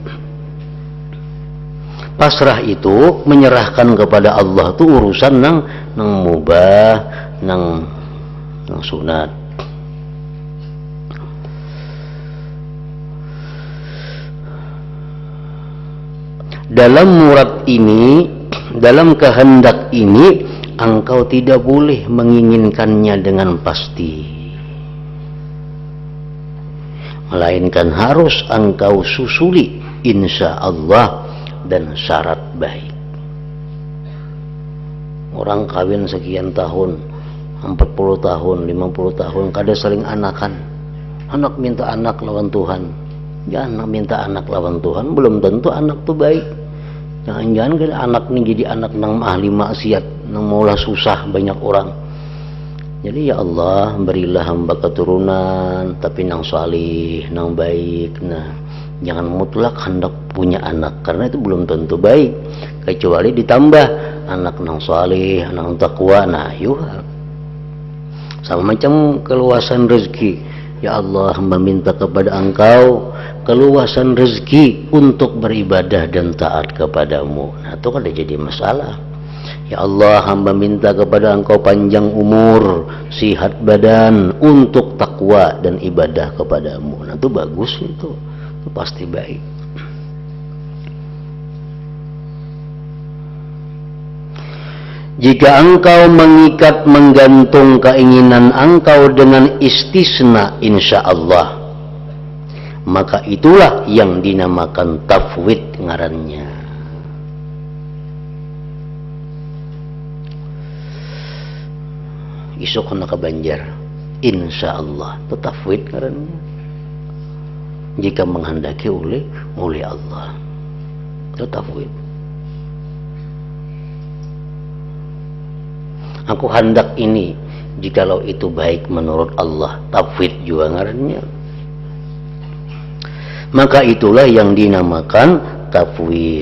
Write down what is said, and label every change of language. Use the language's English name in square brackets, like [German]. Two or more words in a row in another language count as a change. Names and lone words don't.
[Banjar] Pasrah itu menyerahkan kepada Allah tuh urusan nang mubah, nang sunat. [Indonesian] Dalam murad ini, dalam kehendak ini, engkau tidak boleh menginginkannya dengan pasti, melainkan harus engkau susuli [Arabic] إن شاء الله [Indonesian] dan syarat baik. [Banjar] Orang kawin sekian tahun, 40 tahun, 50 tahun, kada saling anakan. Anak minta anak lawan Tuhan, ya anak minta anak lawan Tuhan, belum tentu anak tuh baik. Jangan-jangan kada anak nih jadi anak nang ahli maksiat, nang maulah susah banyak orang. Jadi ya Allah berilah hamba keturunan tapi nang salih, nang baik. [Indonesian] Nah, jangan mutlak hendak punya anak karena itu belum tentu baik, kecuali ditambah anak nang salih, anak takwa. Nah, yuk sama macam keluasan rezeki. Ya Allah hamba minta kepada engkau keluasan rezeki untuk beribadah dan taat kepadamu. Nah, itu kan jadi masalah. Ya Allah hamba minta kepada engkau panjang umur, sihat badan untuk takwa dan ibadah kepadamu. Nah, itu bagus itu pasti baik. Jika engkau mengikat menggantung keinginan engkau dengan istisna [Arabic] إن شاء الله, [Indonesian] maka itulah yang dinamakan tafwid ngarannya. [Banjar] Isuk kena ke Banjar, [Arabic] إن شاء الله [Banjar] itu tafwid ngarannya. [Indonesian] Jika menghendaki oleh Allah, itu tafwid. Aku hendak ini, jikalau itu baik menurut Allah, tafwid juga ngarannya. Maka itulah yang dinamakan tafwid.